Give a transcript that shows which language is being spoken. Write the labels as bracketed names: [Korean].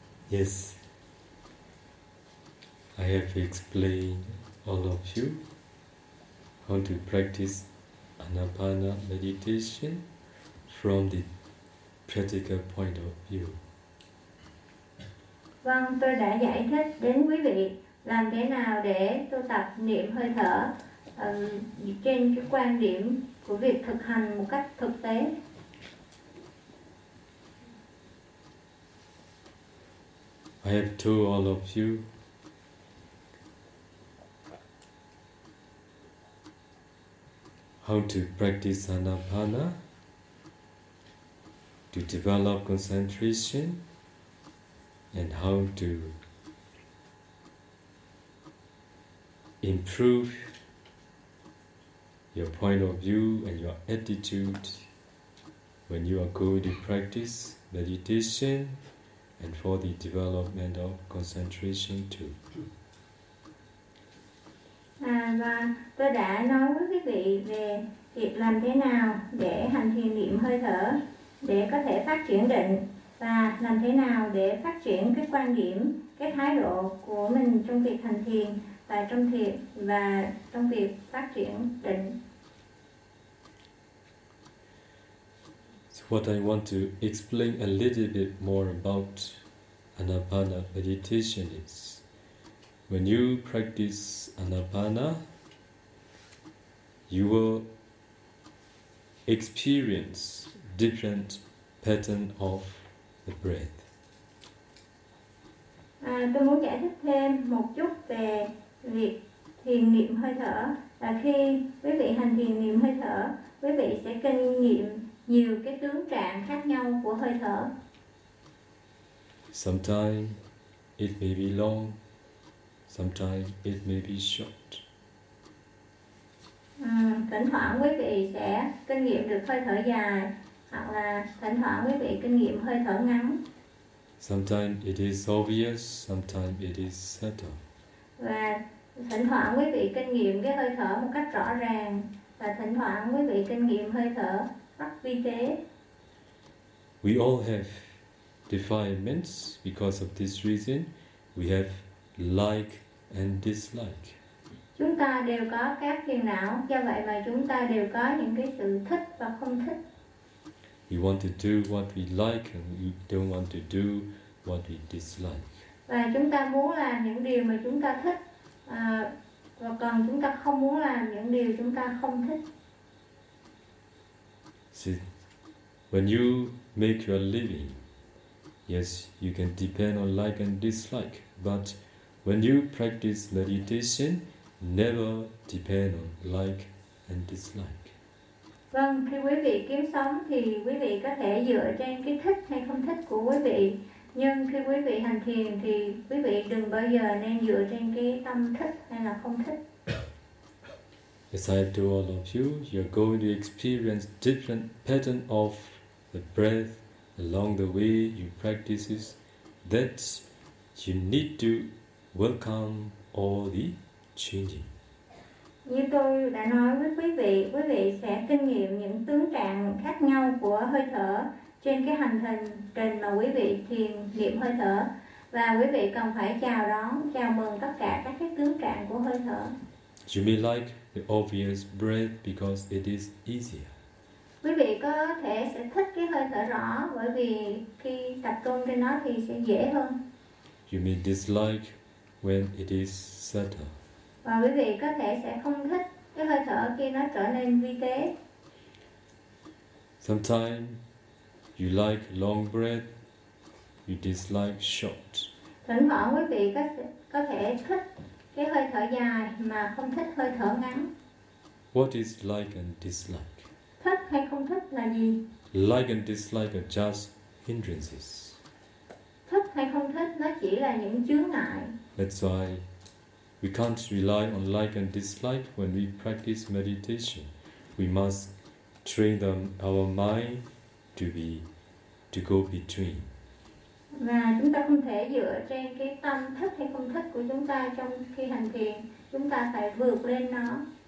[English] Yes, I have explained all of you how to practice Anapana meditation from the practical point of view. [Vietnamese] Vâng, tôi đã giải thích đến quý vị làm thế nào để tu tập niệm hơi thở trên cái quan điểm của việc thực hành một cách thực tế. [English] I have told all of you how to practice Anapana to develop concentration and how to improve your point of view and your attitude when you are going to practice meditation and for the development of concentration too. [Vietnamese] Và tôi đã nói với quý vị về việc làm thế nào để hành thiền niệm hơi thở để có thể phát triển định và làm thế nào để phát triển cái quan điểm, cái thái độ của mình trong việc hành thiền và trong thiền và trong việc phát triển định. [English] So what I want to explain a little bit more about Anapana meditation is when you practice Anapana, you will experience different pattern of the breath. [Vietnamese] Tôi muốn giải thích thêm một chút về việc thiền niệm hơi thở. Là khi quý vị hành thiền niệm hơi thở, quý vị sẽ kinh nghiệm nhiều cái tướng trạng khác nhau của hơi thở. [English] Sometimes it may be long, sometimes it may be short. [Vietnamese] Thỉnh thoảng quý vị sẽ kinh nghiệm được hơi thở dài, hoặc là thỉnh thoảng quý vị kinh nghiệm hơi thở ngắn. [English] Sometimes it is obvious, sometimes it is subtle. [Vietnamese] Và thỉnh thoảng quý vị kinh nghiệm cái hơi thở một cách rõ ràng, và thỉnh thoảng quý vị kinh nghiệm hơi thở rất vi tế. [English] We all have defilements. Because of this reason, we have like and dislike. [Vietnamese] Chúng ta đều có các phiền não, do vậy mà chúng ta đều có những cái sự thích và không thích. [English] We want to do what we like and we don't want to do what we dislike. [Vietnamese] Và chúng ta muốn làm những điều mà chúng ta thích, và còn chúng ta không muốn làm những điều chúng ta không thích. [English] See, when you make your living, yes, you can depend on like and dislike, but when you practice meditation, never depend on like and dislike. [Vietnamese] Vâng, khi quý vị kiếm sống thì quý vị có thể dựa trên cái thích hay không thích của quý vị. Nhưng khi quý vị hành thiền thì quý vị đừng bao giờ nên dựa trên cái tâm thích hay là không thích. [English] As I told all of you, you're going to experience different pattern of the breath along the way you practice is that you need to welcome all the changing. [Vietnamese] Như tôi đã nói với quý vị sẽ kinh nghiệm những tướng trạng khác nhau của hơi thở trên cái hành trình mà quý vị thiền niệm hơi thở, và quý vị cần phải chào đón, chào mừng tất cả các cái tướng trạng của hơi thở. [English] You may like the obvious breath because it is easier. [Vietnamese] Quý vị có thể sẽ thích cái hơi thở rõ bởi vì khi tập trung trên nó thì sẽ dễ hơn. [English] You may dislike when it is subtle. [Vietnamese] Và quý vị có thể sẽ không thích cái hơi thở khi nó trở nên vi tế. [English] Sometimes you like long breath, you dislike short. [Vietnamese] Thỉnh thoảng quý vị có thể thích cái hơi thở dài mà không thích hơi thở ngắn. [English] What is like and dislike? [Vietnamese] Thích hay không thích là gì? [English] Like and dislike are just hindrances. [Vietnamese] Thích hay không thích nó chỉ là những chướng ngại. [English] That's why we can't rely on like and dislike when we practice meditation. We must train them our mind to go between. [Vietnamese] Và chúng ta không thể dựa trên cái tâm thích hay không thích của chúng ta trong khi hành thiền. Chúng ta phải vượt lên nó.